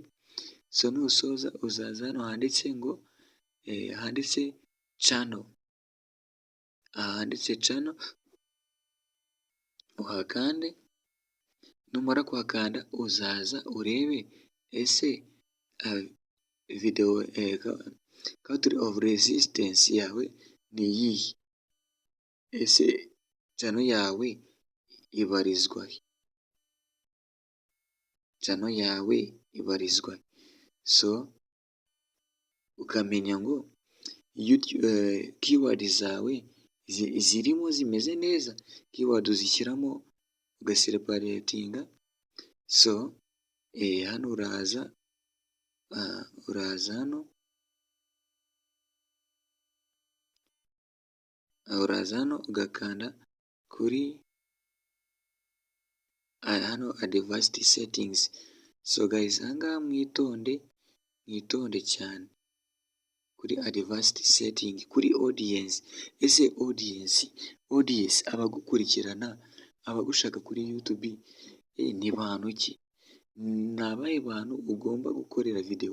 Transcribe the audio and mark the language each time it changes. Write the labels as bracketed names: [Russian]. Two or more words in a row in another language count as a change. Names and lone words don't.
[Kinyarwanda] So nusoza uzaza hano handitse ngo handitse channel, handitse channel uhakande, numara kuhakanda uzaza urebe ese video [English] country of resistance [Kinyarwanda] yawe ni iyihe, ese channel yawe ibarizwa he, channel yawe ibarizwa he. So ukamenya ngo keyword zawe zirimo zimeze neza, keyword uzishyiramo ugaseparatinga. So hano uraza hano ugakanda kuri hano [English] advanced settings. So guys, [Kinyarwanda] ahangaha mwitonde cyane kuri [English] advanced setting, [Kinyarwanda] kuri audience. Ese audience abagukurikirana, abagushaka kuri YouTube ni bantu ki? Ni abahe bantu ugomba gukorera video?